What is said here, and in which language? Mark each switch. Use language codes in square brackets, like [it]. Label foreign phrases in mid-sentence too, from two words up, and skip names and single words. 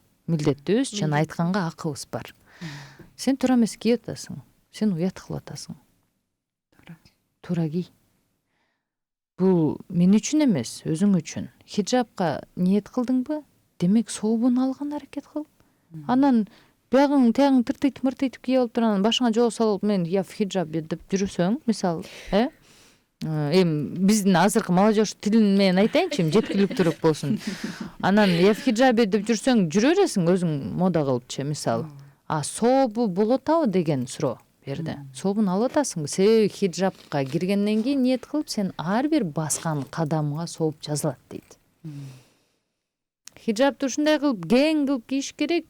[ky] Милдеттүүбүз, жана айтканга акыбыз бар. Сен туура эмес кийип атасың, сен уят кылып атасың. Туура кий. Бул мен үчүн эмес, өзүң үчүн. Хиджабка ниет кылдыңбы? Демек, сообун алган аракет кыл. Анан биягың тиягың тыртыйтып кийип алып турган башыңа жоо салып, мен [ru] я в хиджабе [ky] деп жүрсөң, мисалы, эми биздин азыркы молодежь тилин менен айтайынчы, жеткиликтүүрөөк болсун. Анан [ru] я в хиджабе [ky] деп жүрсөң, жүрө бересиң өзүң мода кылыпчы, мисалы. Сообу болуп атабы деген суроо берди. Сообун алып атасыңбы? Себеби хиджабка киргенден кийин ниет кылып, сен ар бир баскан кадамга сооп жазылат дейт. Хиджабты ушундай кылып, кең кылып кийиш керек.